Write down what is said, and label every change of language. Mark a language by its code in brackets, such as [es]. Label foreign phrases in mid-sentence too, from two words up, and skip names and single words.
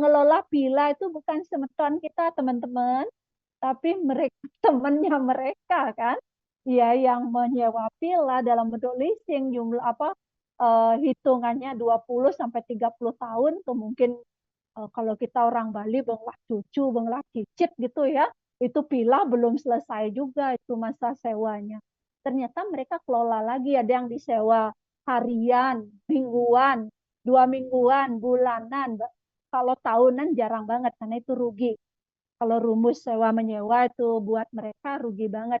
[id] ngelola villa itu bukan semeton kita teman-teman, tapi mereka temannya mereka kan, ya yang menyewa villa dalam bentuk leasing jumlah hitungannya 20 sampai 30 tahun tuh mungkin kalau kita orang Bali benglah cucu, benglah cicit gitu ya, itu villa belum selesai juga itu masa sewanya. Ternyata mereka kelola lagi, ada yang disewa harian, mingguan, 2 mingguan, bulanan. Kalau tahunan jarang banget karena itu rugi. Kalau rumus sewa menyewa itu buat mereka rugi banget.